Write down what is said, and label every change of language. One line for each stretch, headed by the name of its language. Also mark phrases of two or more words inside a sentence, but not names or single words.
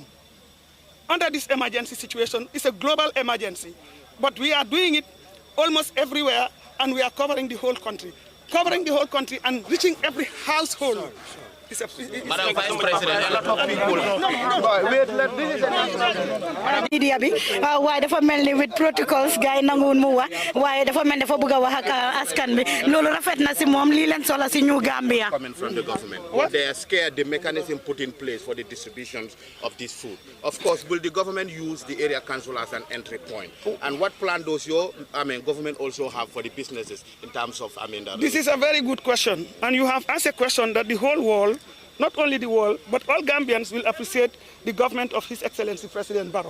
English: Under this emergency situation, it's a global emergency, but we are doing it almost everywhere, and we are covering the whole country. Covering the whole country and reaching every household. Madam Vice President, a lot of people.
Wolof: Media bi waaye dafa mel ni
English: with protocols
Wolof: gars yi nanguwul mu wax waaye dafa mel dafa bëgg a wax ak askan bi loolu rafet na si moom lii leen soxla si ñu Gambia.
English: Coming from the government, what? They are scared the mechanism put in place for the distribution of this food. Of course, will the government use the area council as an entry point? And what plan does your government also have for the businesses in terms of This is a very good question, and you have asked a question that the whole world, not only the world, but all Gambians will appreciate the government of His Excellency President Barrow.